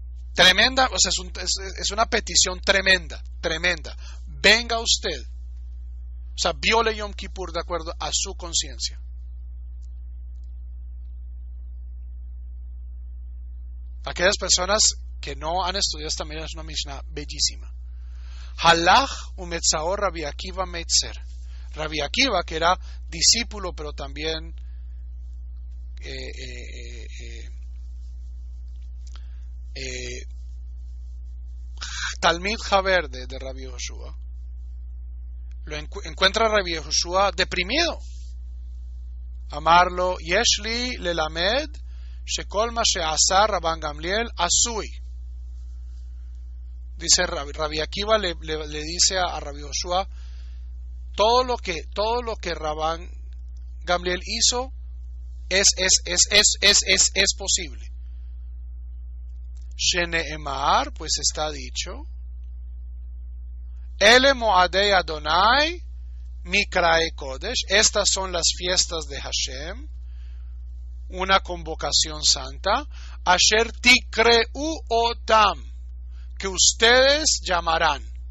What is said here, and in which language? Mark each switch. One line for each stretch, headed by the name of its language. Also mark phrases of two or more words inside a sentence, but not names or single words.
Spanish: Tremenda, o sea, es una petición tremenda, tremenda. Venga usted. O sea, viole Yom Kippur de acuerdo a su conciencia. Aquellas personas que no han estudiado esta Mishnah, es una Mishnah bellísima.
Hebrew: הלך ומצאו רבי עקיבא מיצר.
Spanish: Rabbi Akiva, que era discípulo, pero también
Hebrew: תלמיד חבר
Spanish: de Rabbi Yehoshua, encuentra a Rabbi Yehoshua deprimido.
Hebrew: אמר לו, יש לי ללמד שכל מה שעשה רבן גמליאל עשוי.
Spanish: Dice Rabbi Akiva le dice a Rabbi Yehoshua, todo lo que Rabban Gamliel hizo es posible.
Hebrew: שנאמר,
Spanish: pues está dicho,
Hebrew: אלה מועדי אדוני מקראי קודש,
Spanish: estas son las fiestas de Hashem, una convocación santa,
Hebrew: אשר תקראו אותם,
Spanish: que ustedes llamarán.